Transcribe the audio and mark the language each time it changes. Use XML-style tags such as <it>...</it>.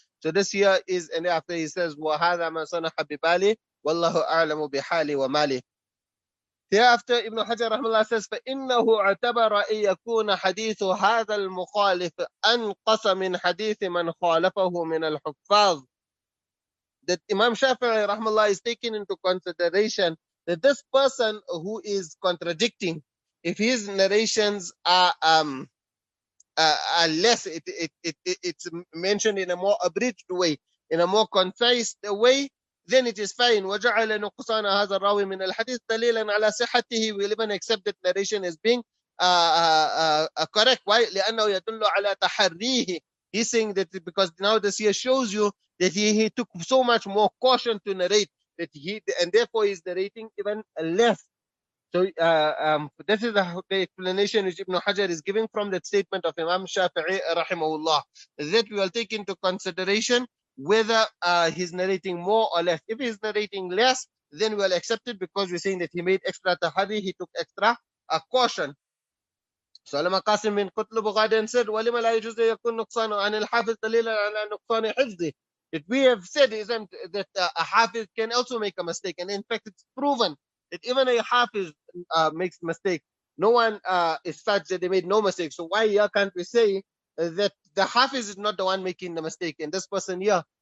<en>So this here is, and after he says</en> <ar>وهذا ما صنح ببالي والله أعلم بحالي ومالي.</ar> <en>Thereafter, Ibn Hajar rahmallah says,</en> <ar>فَإِنَّهُ اعْتَبَرَ أَن يَكُونَ حَدِيثُ هَذَا الْمُخَالِفِ أَنْقَصَ مِنْ حَدِيثِ مَنْ خَالَفَهُ مِنَ الْحُفَّاظِ.</ar> <en>That Imam Shāfi'i rahmallah is taking into consideration that this person who is contradicting, if his narrations are less, it's mentioned in a more abridged way, in a more concise way, then it is fine.</en> <ar>وَجَعَلَ نُقْصَانَ هَذَا الرَّاوِي مِنَ الْحَدِيثِ دَلِيلًا عَلَى صِحَّتِهِ.</ar> <en>We will even accept that narration as being correct. Why?</en> <ar>لأنه يدل على تحريه.</ar> <en>He's saying that because now this here shows you that he took so much more caution to narrate, that and therefore he's narrating even less. So this is the explanation which Ibn Hajar is giving from that statement of Imam Shāfi'i rahimahullah, that we will take into consideration whether he's narrating more or less. If he's narrating less, then we will accept it because we're saying that he made extra tahari, he took extra caution. So Allama Qasim bin Qutb Ghadan said,</en> <ar>وَلِمَ لَا يَجُوزُ يَكُونُ نُقْصَانُ عَنِ الْحَافِظِ دَلِيلًا عَلَى نُقْصَانِ حِفْظِهِ.</ar> <en>That we have said isn't that a hafiz can also make a mistake, and in fact it's proven that even a hafiz makes mistake. No one is such that they made no mistake. So why here can't we say that the hafiz is not the one making the mistake, and this person here?</en>